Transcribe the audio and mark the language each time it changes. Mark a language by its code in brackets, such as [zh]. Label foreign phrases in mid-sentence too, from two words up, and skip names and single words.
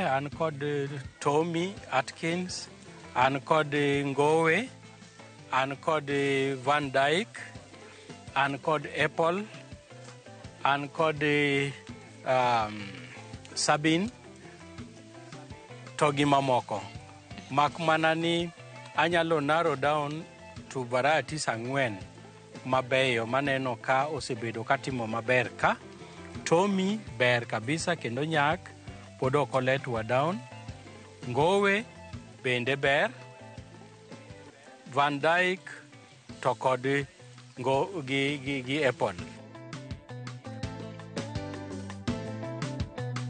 [luo] An kod Tommy Atkins, an kod Ngowe, an kod Van Dyke, an kod Apple, an kod Sabin, to gi mamoko. Mak mana ni anyalo [en] narrow down to varieties [luo] 4 mabeyo maneno ka osebedo katimo maber ka. Tommy ber kabisa kendo nyak, pod ok oletwa down. Ngowe bende ber. Van Dyke to kod gi Apple.